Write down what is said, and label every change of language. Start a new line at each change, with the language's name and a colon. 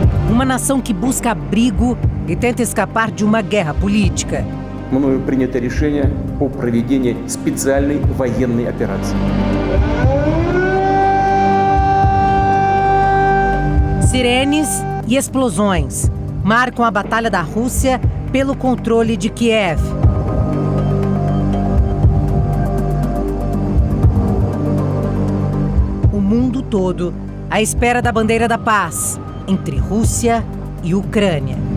Portuguese: Uma nação que busca abrigo e tenta escapar de uma guerra política.
Russian: Мною принято решение о проведении специальной военной операции.
Portuguese: Sirenes e explosões marcam a batalha da Rússia pelo controle de Kiev. O mundo todo à espera da bandeira da paz entre Rússia e Ucrânia.